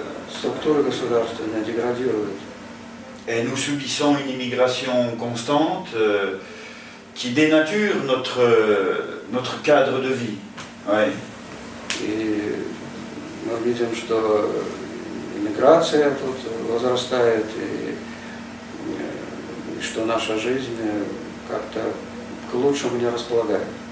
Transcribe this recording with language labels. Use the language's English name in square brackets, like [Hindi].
[Russian] Структуры государственные деградируют. [French] Et nous subissons une immigration constante qui dénature notre cadre de vie. Ouais. [Russian] И мы видим, что иммиграция тут возрастает, и что наша жизнь как-то к лучшему не располагает.